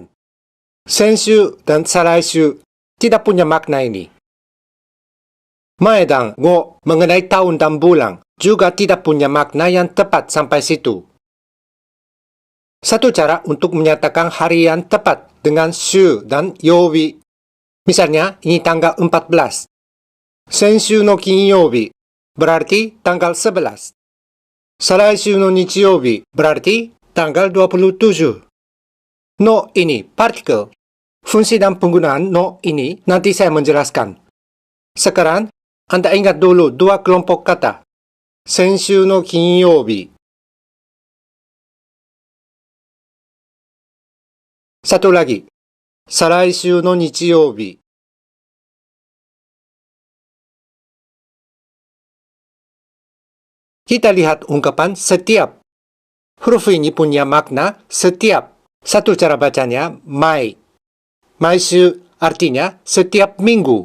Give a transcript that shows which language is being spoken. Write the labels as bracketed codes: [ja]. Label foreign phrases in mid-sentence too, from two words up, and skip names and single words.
[id] 先週 dan 再来週 tidak punya makna ini. Mae dan go mengenai tahun dan bulan juga tidak punya makna yang tepat sampai situ. Satu cara untuk menyatakan hari yang tepat dengan shu dan yobi. Misalnya, ini tanggal 14. [ja] 先週の金曜日 [id] berarti tanggal 11. [ja] 再来週の日曜日 [id] berarti tanggal 27. No ini partikel. Fungsi dan penggunaan no ini nanti saya menjelaskan. Sekarang, Anda ingat dulu 2 kelompok kata. [ja] 先週の金曜日. [id] Satu lagi. [ja] 再来週の日曜日. [id] Kita lihat ungkapan setiap. Huruf ini punya makna setiap. Satu cara bacanya, mai. Maishu artinya setiap minggu.